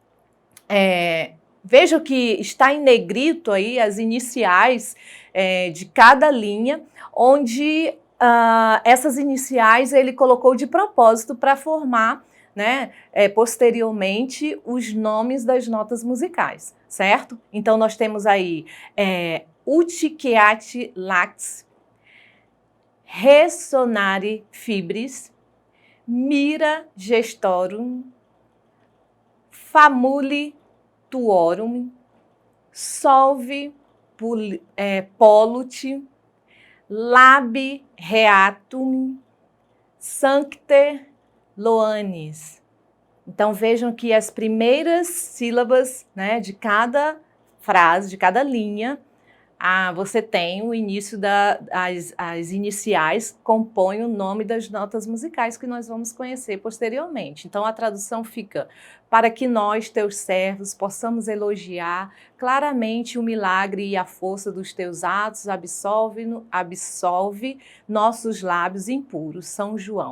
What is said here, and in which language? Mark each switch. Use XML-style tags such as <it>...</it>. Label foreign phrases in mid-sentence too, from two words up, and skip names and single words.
<pt>Veja que está em negrito aí as iniciais de cada linha, onde essas iniciais ele colocou de propósito para formar, né, posteriormente os nomes das notas musicais, certo? Então nós temos aí</pt> <la>Uticit Lax, Resonare Fibris, Mira Gestorum, Famuli Tuorum, Solve Polluti, Labi Reatum, Sancte Loanis.</la> <pt>Então vejam que as primeiras sílabas, né, de cada frase, de cada linha, você tem o início as iniciais compõem o nome das notas musicais que nós vamos conhecer posteriormente. Então a tradução fica: para que nós, teus servos, possamos claramente o milagre e a força dos teus atos, absolve nossos lábios impuros, São João.</pt>